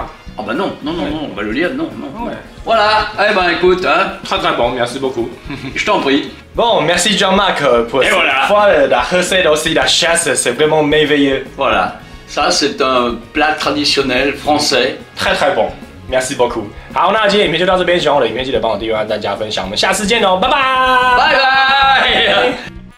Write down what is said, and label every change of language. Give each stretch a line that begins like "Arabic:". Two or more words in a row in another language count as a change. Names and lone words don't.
French: Ah bah non, bah le lièvre, non. Ouais. Voilà, eh ben écoute, hein, Très bon, merci beaucoup. je t'en prie. Bon, merci Jean-Marc pour Et voilà. fois la recette aussi, la chasse, c'est vraiment merveilleux. Voilà, ça c'est un plat traditionnel français. très bon. Merci beaucoup。
Chinese: 好，那今天影片就到这边，喜欢我的影片记得帮我订阅、按赞、加分享，我们下次见喽，拜拜。拜拜。